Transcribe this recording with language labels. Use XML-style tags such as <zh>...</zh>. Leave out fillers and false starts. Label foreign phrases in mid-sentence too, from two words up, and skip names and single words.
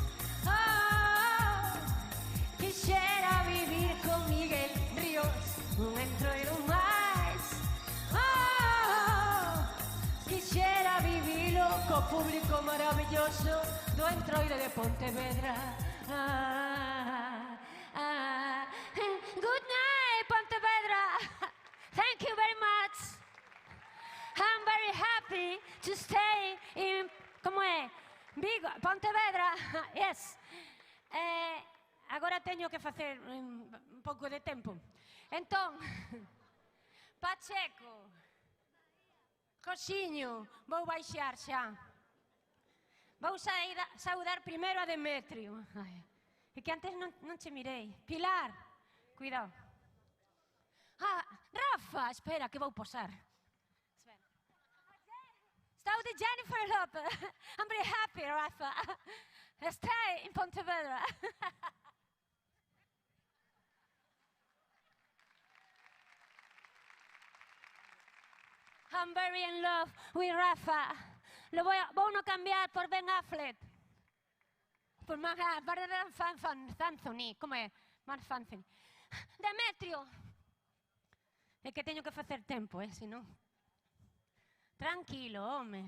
<gl>Quixera vivir con Miguel Ríos. Un entroido máis. Quixera vivilo co público maravilloso do entroide de Pontevedra.</gl> <en>Good night, Pontevedra. Thank you very much. I'm very happy to stay in,</en> <gl>como é?</gl> <en>Vigo, Pontevedra. Yes.</en> <gl>Agora teño que facer un pouco de tempo. Entón, Pacheco, Cosiño, vou baixar xa. Vou saudar primeiro a Demetrio. Ai, é que antes non che mirei. Pilar, cuidado. Rafa, espera, que vou posar. Espera. Estou de Jennifer López.</gl> <en>I'm very happy, Rafa. Stay in Pontevedra. I'm very in love with Rafa.</en> <gl>Vou no cambiar por Ben Affleck. Por Mark Anthony. Como é? Mark Anthony. Demetrio. É que teño que facer tempo, senón. Tranquilo, home.</gl>